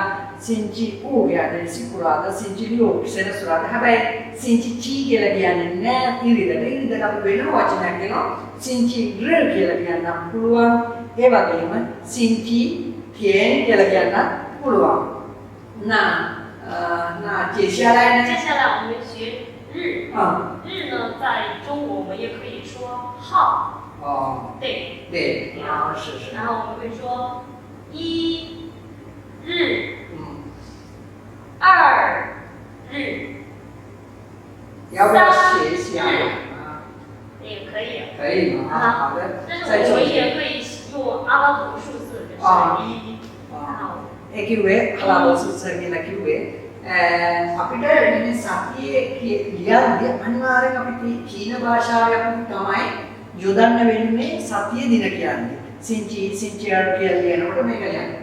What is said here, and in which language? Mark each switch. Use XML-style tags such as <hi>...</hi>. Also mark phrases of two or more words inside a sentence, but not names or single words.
<zh>星期五</zh> <si>කියන්නේ සිකුරාදා.</si> <zh>星期六</zh> <si>සෙනසුරාදා. හැබැයි</si> <zh>星期七</zh> <si>කියලා කියන්නේ නෑ ඉරිදට. ඉරිදට අපි වෙන වචනයක් දෙනවා.</si> <zh>星期日</zh> <si>කියලා කියන්න පුළුවන්. ඒ වගේම</si> <zh>星期天</zh> <si>කියලා කියන්න පුළුවන්.</si> <zh>那接下来呢？接下来我们学日。日呢，在中国我们也可以说号。对。对。是。然后我们会说一日。二日。要不要写一下？也可以。可以吗？好的。但是我们也可以用阿拉伯数字，就是一。</zh> <si>ඒ කිව්වේ කලාව සුසර කියලා කිව්වේ අපිට මේ සතියේ ලියන්නේ අනිවාර්යෙන් අපි චීන භාෂාවේ අපි තමයි යොදන්න වෙන්නේ සතිය දින කියන්නේ. සිංචි අර කියලා කියනකොට මේක ලියන්නේ.</si>